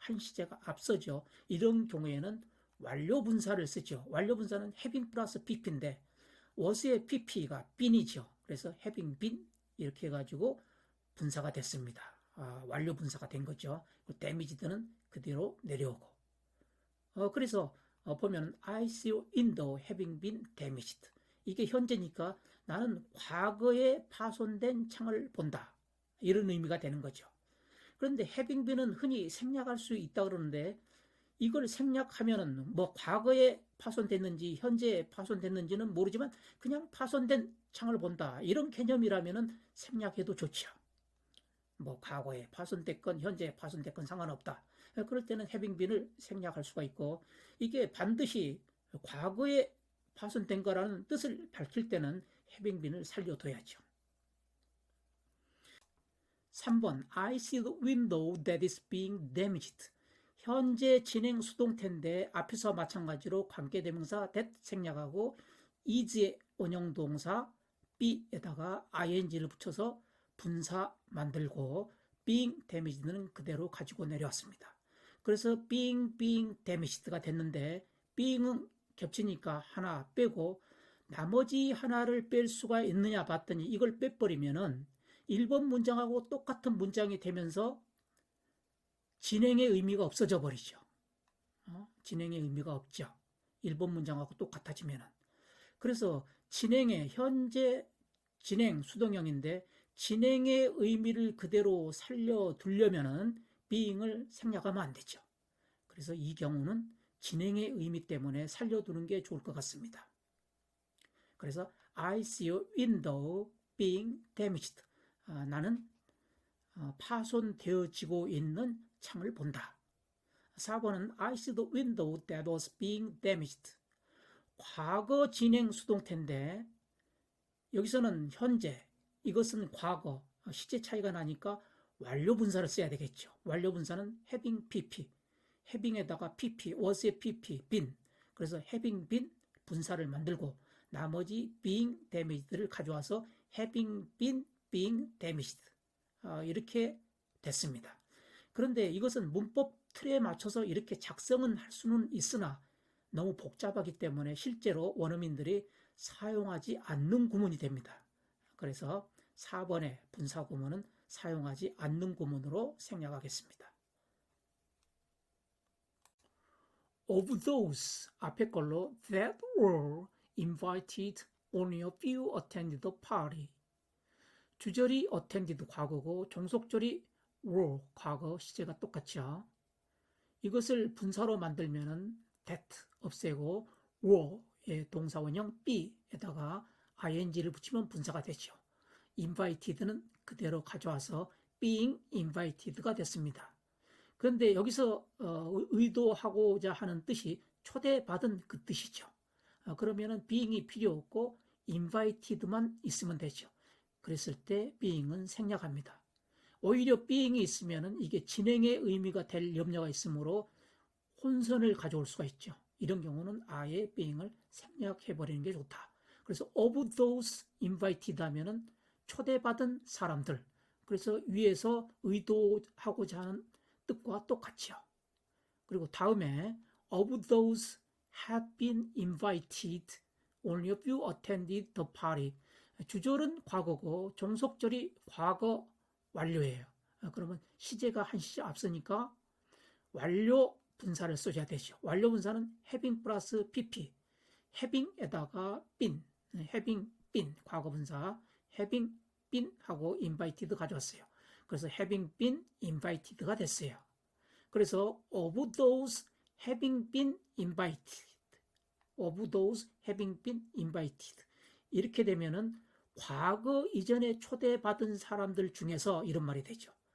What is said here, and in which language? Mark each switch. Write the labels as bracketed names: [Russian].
[Korean] 한 시제가 앞서죠. 이런 경우에는 완료 분사를 쓰죠. 완료 분사는 having 플러스 pp인데 was의 pp가 been이죠. 그래서 having been 이렇게 해가지고 분사가 됐습니다. 완료 분사가 된 거죠. damage는 그대로 내려오고. 그래서 보면 [English] I see a window having been damaged. [Korean] 이게 현재니까 나는 과거에 파손된 창을 본다. 이런 의미가 되는 거죠. 그런데 having been은 흔히 생략할 수 있다 그러는데 이걸 생략하면은 뭐 과거에 파손됐는지 현재에 파손됐는지는 모르지만 그냥 파손된 창을 본다. 이런 개념이라면은 생략해도 좋죠. 뭐 과거에 파손됐건 현재에 파손됐건 상관없다. 그럴 때는 having been을 생략할 수가 있고 이게 반드시 과거에 파손된 거라는 뜻을 밝힐 때는 having been을 살려둬야죠. 3번 [English] I see the window that is being damaged. [Korean] 현재 진행 수동태인데 앞에서 마찬가지로 관계대명사 that 생략하고 is의 원형동사 be에다가 ing를 붙여서 분사 만들고 being damaged는 그대로 가지고 내려왔습니다. 그래서 being damaged가 됐는데 being은 겹치니까 하나 빼고 나머지 하나를 뺄 수가 있느냐 봤더니 이걸 빼버리면은 1번 문장하고 똑같은 문장이 되면서 진행의 의미가 없어져 버리죠. 진행의 의미가 없죠. 1번 문장하고 똑같아지면은. 그래서 진행의 현재 진행 수동형인데 진행의 의미를 그대로 살려두려면은 being을 생략하면 안 되죠. 그래서 이 경우는 진행의 의미 때문에 살려두는 게 좋을 것 같습니다. 그래서 [English] I see a window being damaged. [Korean] 나는 파손되어지고 있는 창을 본다. 4번은 [English] I see the window that was being damaged. [Korean] 과거 진행 수동태인데 여기서는 현재, 이것은 과거, 시제 차이가 나니까 완료 분사를 써야 되겠죠. 완료 분사는 having pp, having에다가 pp, was의 pp, been. 그래서 having been 분사를 만들고 나머지 being damaged를 가져와서 having been being damaged. 이렇게 됐습니다. 그런데 이것은 문법 틀에 맞춰서 이렇게 작성은 할 수는 있으나 너무 복잡하기 때문에 실제로 원어민들이 사용하지 않는 구문이 됩니다. 그래서 4번의 분사 구문은 사용하지 않는 구문으로 생략하겠습니다. [English] Of those [Korean] 앞에 걸로 [English] that were invited, only a few attended the party. [Korean] 주절이 attended 과거고 종속절이 were 과거 시제가 똑같죠. 이것을 분사로 만들면은 that 없애고 were의 동사원형 be에다가 ing를 붙이면 분사가 되죠. invited는 그대로 가져와서 being invited가 됐습니다. 그런데 여기서 의도하고자 하는 뜻이 초대받은 그 뜻이죠. 그러면은 being이 필요 없고 invited만 있으면 되죠. 그랬을 때 being은 생략합니다. 오히려 being이 있으면은 이게 진행의 의미가 될 염려가 있으므로 혼선을 가져올 수가 있죠. 이런 경우는 아예 being을 생략해버리는 게 좋다. 그래서 [English] of those invited [Korean] 하면은 초대받은 사람들. 그래서 위에서 의도하고자 하는 뜻과 똑같죠. 그리고 다음에 [English] of those had been invited, only a few attended the party. [Korean] 주절은 과거고 종속절이 과거 완료예요. 그러면 시제가 한 시제 앞서니까 완료 분사를 써줘야 되죠. 완료 분사는 having 플러스 pp, having에다가 been, having been 과거 분사, having been 하고 invited 가져왔어요. 그래서 having been invited가 됐어요. 그래서 [English] of those having been invited, [Korean] of those having been invited 이렇게 되면은 과거 이전에 초대받은 사람들 중에서 이런 말이 되죠.